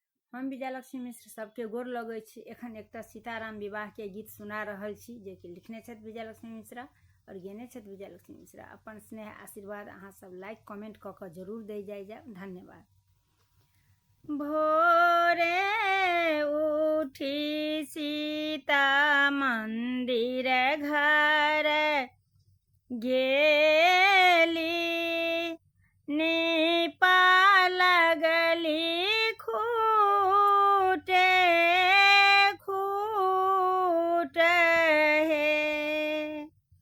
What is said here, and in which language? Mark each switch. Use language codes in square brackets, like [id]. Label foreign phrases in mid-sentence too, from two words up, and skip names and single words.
[mai] हम विजयलक्ष्मी मिश्र सबके गोर लगै छी। एखन एकटा सीताराम विवाह के गीत सुना रहल छी, जे कि लिखने छथि विजयलक्ष्मी मिश्रा और गेने छथि विजयलक्ष्मी मिश्रा। अपन स्नेह आशीर्वाद अहाँ सब [en] like comment [mai] क के जरूर दे जाय। धन्यवाद। भोरे उठी सीता मंदिर घर गेली, नीपा लगली खूटे खूट हे।